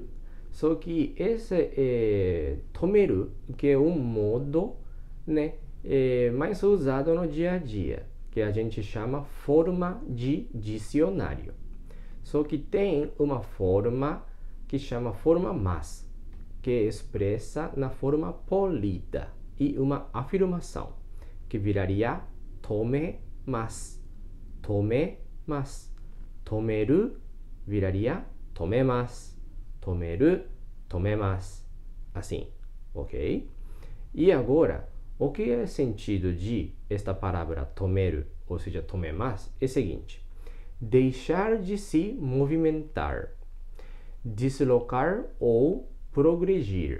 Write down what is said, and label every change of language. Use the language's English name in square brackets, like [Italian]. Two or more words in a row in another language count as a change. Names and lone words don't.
[Portuguese] Só que esse tomeru, que é um modo, né, mais usado no dia a dia, que a gente chama forma de dicionário. Só que tem uma forma que chama forma mas, que expressa na forma polida e uma afirmação, que viraria [Japanese] 止めます、止めます、止める [Portuguese] viraria tomemasu. [Japanese] 止める、止めます. [Portuguese] Assim, ok? E agora, o que é o sentido de esta palavra tomeru, ou seja, tomemasu, é o seguinte: deixar de se movimentar, deslocar ou progredir.